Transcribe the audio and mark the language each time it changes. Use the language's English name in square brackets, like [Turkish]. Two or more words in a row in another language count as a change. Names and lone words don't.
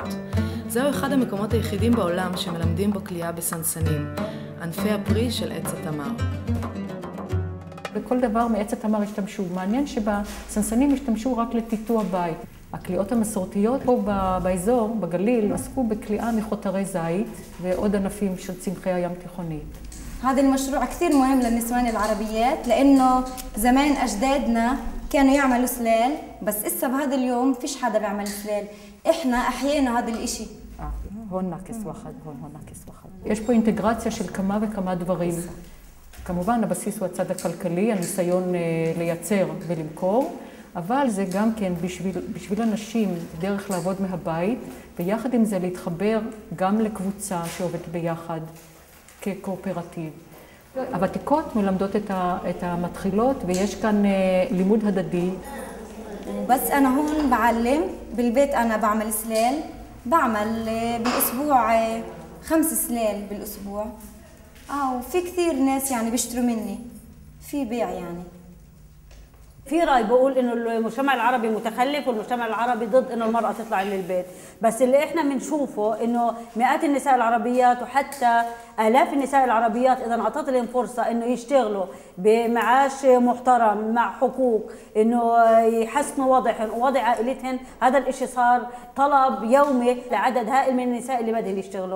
[Hebrew] זהו אחד המקומות היחידים בעולם שמלמדים בו קליעה בסנסנים, ענפי הפרי של עץ התמר. בכל דבר מעץ התמר השתמשו. מעניין שבסנסנים השתמשו רק לטיטוע בית. הקליעות המסורתיות פה באזור, בגליל, עסקו בקליעה מחותרי זית ועוד ענפים של צמחי הים תיכוני. [Arabic] هذا المشروع كثير مهم للنسوان العربيات لأنه زمان أجدادنا كانوا يعملوا سلال، بس إسا بهذا اليوم فيش حدا بيعمل سلال، إحنا أحيينا هذا الإشي. هون نقص واحد، هون نقص واحد. [Hebrew] יש פה אינטגרציה של כמה וכמה דברים. כמובן, הבסיס הוא הצד הכלכלי, הניסיון לייצר ולמכור, אבל זה גם כן בשביל אנשים דרך לעבוד מהבית, ויחד עם זה להתחבר גם לקבוצה שעובדת ביחד כקואופרטיב. הוותיקות מלמדות את המתחילות, ויש כאן לימוד הדדי. [Arabic] بس أنا هون بعلم بالبيت، أنا بعمل سلال، بعمل بالأسبوع 5 سلال بالأسبوع. وفي كثير ناس يعني بيشتروا مني، في بيع يعني. في رأي بقول إنه المجتمع العربي متخلف والمجتمع العربي ضد إنه المرأة تطلع للبيت، بس اللي إحنا بنشوفه إنه مئات النساء العربيات وحتى آلاف النساء العربيات إذا أعطت لهم فرصة إنه يشتغلوا بمعاش محترم مع حقوق، إنه يحسنوا وضعهم ووضع عائلتهم، هذا الإشي صار طلب يومي لعدد هائل من النساء اللي بدهم يشتغلوا.